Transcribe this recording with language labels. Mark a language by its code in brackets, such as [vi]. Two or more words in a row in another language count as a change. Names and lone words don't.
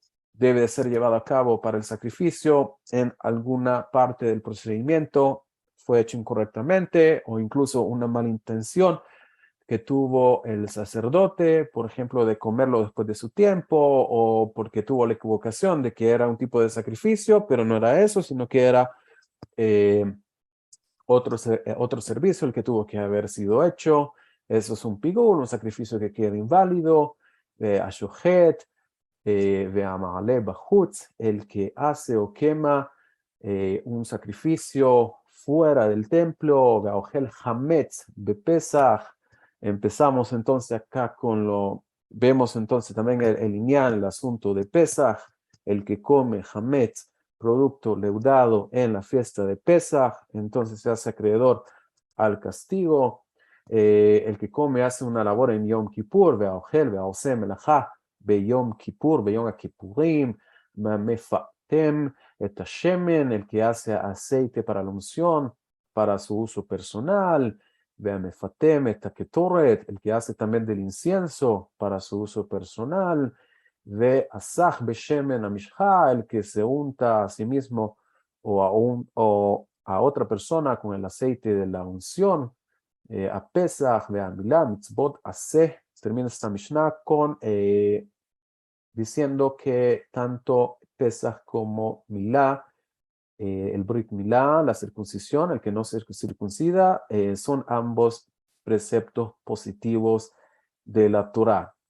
[es] debe de ser llevado a cabo para el sacrificio, en alguna parte del procedimiento fue hecho incorrectamente, o incluso una mala intención que tuvo el sacerdote, por ejemplo, de comerlo después de su tiempo, o porque tuvo la equivocación de que era un tipo de sacrificio, pero no era eso, sino que era otro servicio el que tuvo que haber sido hecho. Eso es un pigul, un sacrificio que queda inválido. [he] השוחט והמעלה בחוץ, [es] el que hace o quema un sacrificio fuera del templo. [he] והאוכל חמץ בפסח. [es] Empezamos entonces acá vemos entonces también el inyan, el asunto de Pesach, el que come hametz, producto leudado en la fiesta de Pesach, entonces se hace acreedor al castigo. El que come hace una labor en Yom Kippur, [he] והאוכל והעושה מלאכה ביום כיפור ביום כיפורים מפטם את השמן, [es] el que hace aceite para la unción, para su uso personal. [he] והמפטם את הקטורת, [es] el que hace también del incienso para su uso personal. [he] והסך בשמן המשחה, [es] el que se unta a sí mismo o a otra persona con el aceite de la unción. [he] הפסח והמילה מצוות עשה. [es] Termina esta Mishnah diciendo que tanto Pesach como Milá, el [he] ברית מילה, [es] la circuncisión, el que no se circuncida, son ambos preceptos positivos de la Torá.